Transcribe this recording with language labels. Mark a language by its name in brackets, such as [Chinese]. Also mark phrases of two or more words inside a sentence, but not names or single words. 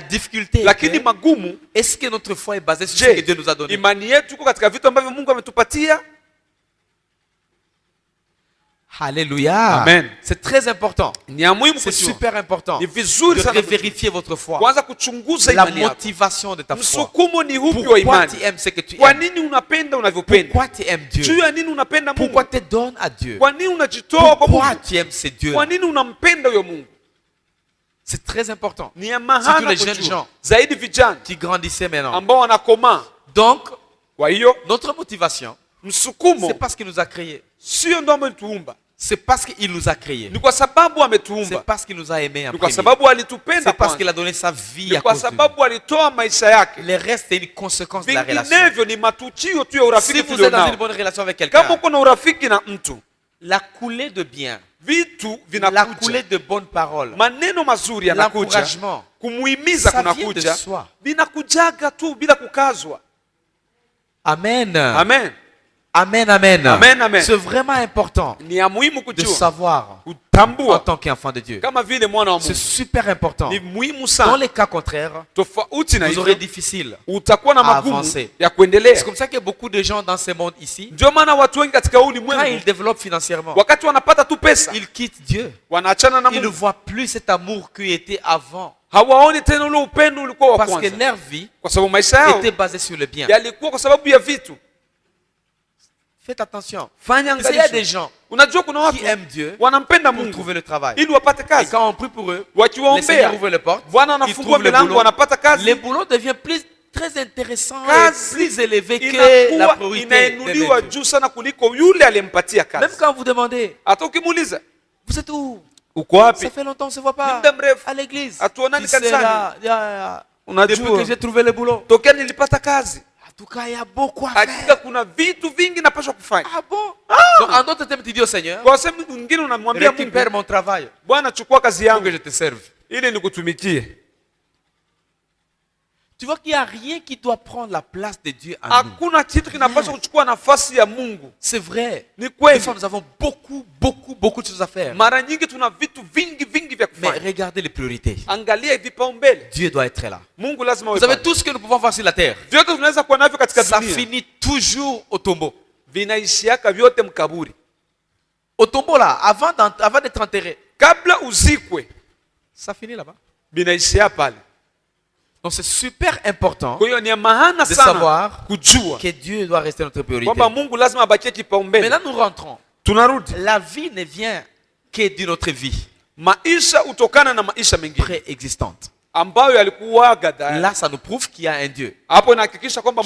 [French] difficulté est [Swahili] lakini [French] que, [Swahili] magumu. [French] est-ce que notre foi est basée sur ce que Je, Dieu nous a donné? [Swahili] imani yetu iko katika vitu ambavyo Mungu ametupatia? [French] Alléluia. Amen. C'est très important. [Swahili] Ni ya muhimu [French] C'est [Swahili] kujua, [French] super important [Swahili] ni [French] de [Swahili] vizuri sana [French] vérifier votre foi. [Swahili] kwanza kuchunguza [French] La [Swahili] imani yako. [French] motivation de ta foi. [Swahili] Msukumo ni upi wa [French] Pourquoi [Swahili] imani? [French] tu aimes ce que tu [Swahili] Kwa [French] aimes? [Swahili] nini unapenda unavyopenda? [French] Pourquoi tu aimes [Swahili] Juu [French] Dieu? [Swahili] ya nini unapenda Mungu? [French] Pourquoi tu donnes à Dieu? [Swahili] Kwa nini unajitoa kwa [French] Pourquoi [Swahili] Mungu? [French] tu aimes ce Dieu? [Swahili] Kwa nini unampenda huyo Mungu? [French] C'est très important. [Swahili] Ni ya [French] Surtout [Swahili] maana [French] les jeunes [Swahili] kujua. [French] gens [Swahili] Zaidi vijana [French] qui grandissaient maintenant. [Swahili] ambao wanakomaa. [French] Donc, [Swahili] Kwa hiyo [French] notre motivation, [Swahili] msukumo [French] c'est parce qu'il nous a créés. [Swahili] sio ndio ametuumba, [French] C'est parce qu'il nous a créés. [Swahili] ni kwa sababu [French] C'est [Swahili] ametuumba, [French] parce qu'il nous a aimés en [Swahili] ni kwa [French] premier. [Swahili] sababu alitupenda [French] C'est parce [Swahili] kwanza, [French] qu'il a donné sa vie [Swahili] ni [French] à [Swahili] kwa [French] cause de nous. [Swahili] sababu alitoa maisha yake. [French] Le reste, c'est une conséquence de la relation. [Swahili] Vinginevyo ni matukio tu ya [French] Si [Swahili] urafiki [French] vous êtes dans une [Swahili] tulionao. [French] bonne relation avec [Swahili] Kama [French] quelqu'un, [Swahili] uko na urafiki na mtu, [French] la coulée de bien, [Swahili] vitu [French] la [Swahili] vinakuja, [French] coulée de bonnes paroles, [Swahili] maneno mazuri yanakuja, [French] l'encouragement, [Swahili] kumuhimiza [French] ça vient de [Swahili] kunakuja, [French] soi. [Swahili] vinakujaga tu bila kukazwa. Amen. Amen. Amen, amen. Amen, amen. [French] C'est vraiment important [Swahili] Ni ya muhimu [French] de [Swahili] kujua, [French] savoir en [Swahili] kutambua [French] tant qu'enfant de Dieu. [Swahili] kama vile mwana wa [French] C'est [Swahili] Mungu. [French] super important. [Swahili] Ni muhimu [French] Dans [Swahili] sana. [French] les cas contraires, [Swahili] Tofauti na [French] vous aurez [Swahili] hivyo [French] difficile. [Swahili] utakuwa na [French] à [Swahili] magumu [French] avancer. [Swahili] ya [French] C'est [Swahili] kuendelea. [French] comme ça que beaucoup de gens dans ce monde ici, [Swahili] Ndio maana watu wengi katika huu [French] quand ils [Swahili] ulimwengu [French] développent financièrement, [Swahili] wakati wanapata tu pesa [French] ils quittent Dieu. [Swahili] wanaachana na [French] Ils ne [Swahili] Mungu, [French] voient plus cet amour qui était avant. [Swahili] hawaoni tena ule upendo ulikuwa wa [French] Parce que [Swahili] kwanza, [French] leur vie [Swahili] kwa sababu maisha yao [French] était basée sur le bien. [Swahili] yalikuwa kwa sababu ya vitu. [French] Faites attention. [Swahili] Fanya [French] Il y a des [Swahili] angalisho. [French] gens [Swahili] Unajua kuna watu [French] qui aiment Dieu [Swahili] wanampenda [French] pour [Swahili] Mungu [French] trouver le travail. [Swahili] ili wapate [French] Et [Swahili] kazi, [French] quand on prie pour eux, le Seigneur [Swahili] wakiwaombea [French] ouvre les portes, [Swahili] Bwana [French] ils [Swahili] anafungua [French] trouvent le [Swahili] milango, [French] boulot. [Swahili] wanapata [French] Le [Swahili] kazi, [French] boulot devient très intéressant et [Swahili] Kazi [French] plus élevé que la [Swahili] inakuwa [French] priorité [Swahili] inainuliwa [French] de Dieu. [Swahili] juu sana kuliko yule aliyempatia [French] Même [Swahili] kazi. [French] quand vous demandez, [Swahili] Hata ukimuuliza [French] vous êtes où? [Swahili] uko [French] Ça [Swahili] wapi, [French] fait longtemps qu'on ne se voit pas. [Swahili] muda mrefu [French] À l'église. [Swahili] hatuonani [French] Tu sais, [Swahili] kanisani, [French] là, depuis [Swahili] unajua [French] que j'ai trouvé le boulot. [Swahili] tokea nilipata kazi. [French] En tout cas, il y a beaucoup à [Swahili] Hakika [French] faire. [Swahili] kuna vitu vingi napaswa kufanya. [French] Ah bon? Donc, en d'autres termes, tu dis au Seigneur, [Swahili] Kwa sehemu nyingine unamwambia Mungu, [French] récupère mon travail [Swahili] Bwana chukua kazi [French] pour que [Swahili] yangu [French] je te serve. [Swahili] ili nikutumikie. [French] Tu vois qu'il n'y a rien qui doit prendre la place de Dieu en nous. [Swahili] Hakuna kitu kinapaswa kuchukua nafasi ya Mungu. [French] C'est vrai. [Swahili] Ni [French] Des [Swahili] kweli, [French] fois, nous avons beaucoup de choses à faire. [Swahili] mara nyingi tuna vitu vingi vya [French] Mais [Swahili] kufanya. [French] regardez les priorités. [Swahili] Angalia vipaumbele. [French] Dieu doit être là. [Swahili] Mungu lazima [French] Vous savez, [Swahili] awe [French] tout ce que nous pouvons voir sur la terre, [Swahili] vyote tunaweza kuwa navyo katika [French] ça [Swahili] dunia [French] finit toujours au tombeau. [Swahili] vinaishiaka vyote mkaburi. [French] Au tombeau là, avant d'être enterré, [Swahili] Kabla uzikwe [French] ça finit là-bas. [Swahili] vinaishia pale. [French] Donc c'est super important [Swahili] Kwa hiyo ni ya maana [French] de [Swahili] sana [French] savoir [Swahili] kujua [French] que Dieu doit rester notre priorité. [Swahili] kwamba Mungu lazima abakie kipaumbele. [French] Maintenant nous rentrons. [Swahili] Tunarudi, [French] La vie ne vient que d'une autre vie [Swahili] maisha hutokana na maisha mengine [French] préexistante. [Swahili] ambayo yalikuwaga tayari. [French] Là, ça nous prouve qu'il y a un Dieu [Swahili] Hapo inahakikisha kwamba